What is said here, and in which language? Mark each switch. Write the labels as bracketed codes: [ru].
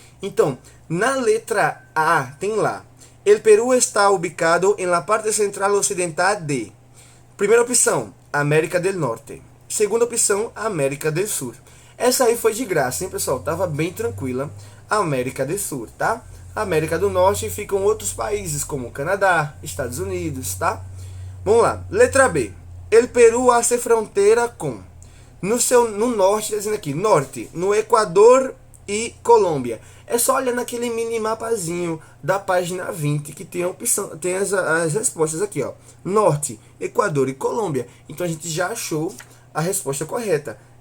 [pt] Então, na letra A tem lá: [es] el Peru está ubicado en la parte central ocidental de. [pt] Primeira opção, América del Norte. Segunda opção, América del Sur. Essa aí foi de graça, hein, pessoal? Tava bem tranquila. América del Sur, tá? América do Norte ficam outros países como Canadá, Estados Unidos, tá? Vamos lá. Letra B. [es] El Peru hace fronteira com. [pt] No norte, dizendo aqui, norte, no Equador e Colômbia. É só olhar naquele mini mapazinho da página 20 que tem a opção, tem as respostas aqui, ó. Norte, Equador e Colômbia. Então a gente já achou a resposta correta.